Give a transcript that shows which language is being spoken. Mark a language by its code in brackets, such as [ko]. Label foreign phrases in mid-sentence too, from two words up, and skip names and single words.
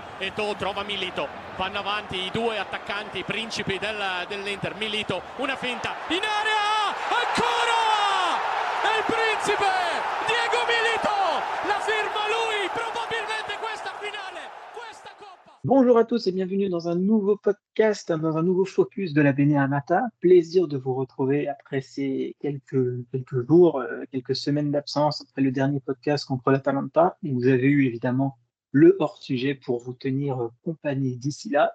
[it] Eto'o trova Milito, vanno avanti i due attaccanti principi dell'Inter. Milito, una finta in area, ancora è il principe Diego Milito, la firma lui, probabilmente questa finale, questa coppa. [fr] Bonjour à tous et bienvenue dans un nouveau podcast, dans un nouveau focus de la Bene Amata. Plaisir de vous retrouver après ces quelques jours, quelques semaines d'absence après le dernier podcast contre l'Atalanta. Vous avez eu évidemment le hors-sujet pour vous tenir compagnie d'ici là.